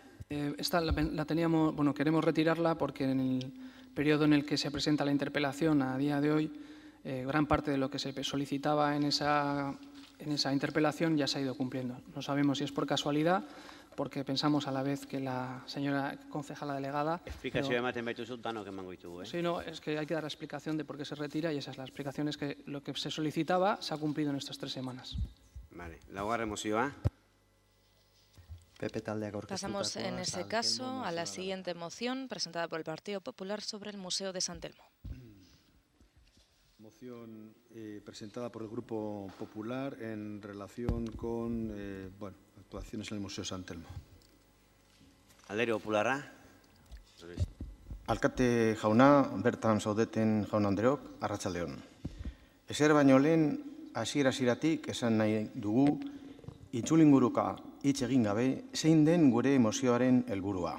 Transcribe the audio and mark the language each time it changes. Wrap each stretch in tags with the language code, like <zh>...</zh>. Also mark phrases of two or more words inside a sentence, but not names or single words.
<es>Esta la teníamos, bueno, queremos retirarla porque en el periodo en el que se presenta la interpelación a día de hoy, gran parte de lo que se solicitaba en esa interpelación ya se ha ido cumpliendo. No sabemos si es por casualidad, porque pensamos a la vez que la señora concejala delegada...</es> <eu>Explikazioa ematen baituzu, danok emango ditugu,</eu> <es>Sí, no, es que hay que dar la explicación de por qué se retira y esa es la explicación, es que lo que se solicitaba se ha cumplido en estas 3 semanas. Vale,</es> <eu>laugarren mozioa.</eu> <es>Pasamos en ese caso a la siguiente moción presentada por el Partido Popular sobre el Museo de San Telmo. Moción presentada por el Grupo Popular en relación con actuaciones en el Museo San Telmo.</es> <eu>Alderdi Popularra. Alkate jauna, bertan zaudeten jaun Andreok, arratsaldeon. Ezer baino lehen hasiera-hasieratik esan nahi dugu itzulinguruka hitz egin gabe zein den gure mozioaren helburua.</eu>